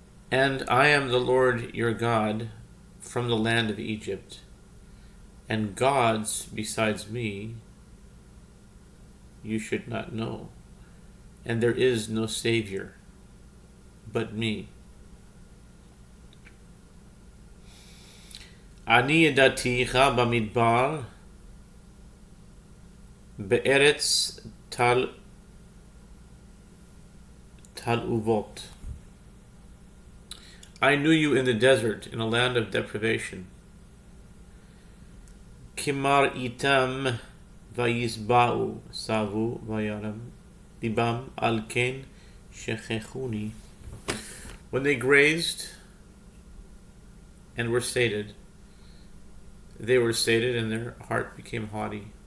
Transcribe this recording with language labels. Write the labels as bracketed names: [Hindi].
[English] And I am the Lord your God from the land of Egypt, and gods besides me you should not know, and there is no Savior but me. [Hebrew] אני ידעתיך במדבר בארץ תלעובות. [English] I knew you in the desert, in a land of deprivation. [Hebrew] Kimar itam vayisba'u savu vayaram libam al ken shechechuni. [English] When they grazed and were sated, they were sated, and their heart became haughty.